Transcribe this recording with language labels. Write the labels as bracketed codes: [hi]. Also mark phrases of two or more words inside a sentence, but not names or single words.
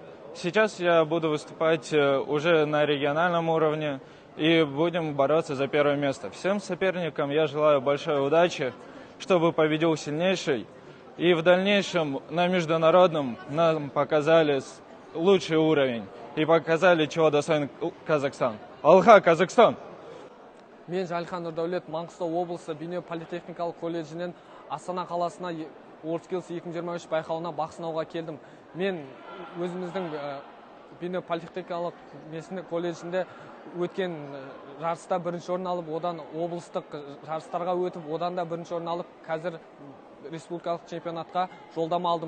[ru] Сейчас я буду выступать уже на региональном уровне и будем бороться за первое место. Всем соперникам я желаю большой удачи, чтобы победил сильнейший. И в дальнейшем на международном нам показали лучший уровень и показали, чего достоин Казахстан. Алха, Казахстан! [kk] Мен Жалихан Нұрдәулет, Маңғыстау облысы Бейнеу политехникалық колледжінен Астана қаласына WorldSkills 2023 байқауына бақ сынауға келдім. Мен өзіміздің Бейнеу политехникалық колледжінде өткен жарыста бірінші орын алып, одан облыстық жарыстарға өтіп, одан да бірінші орын алып, қазір республикалық чемпионатқа жолдама алдым.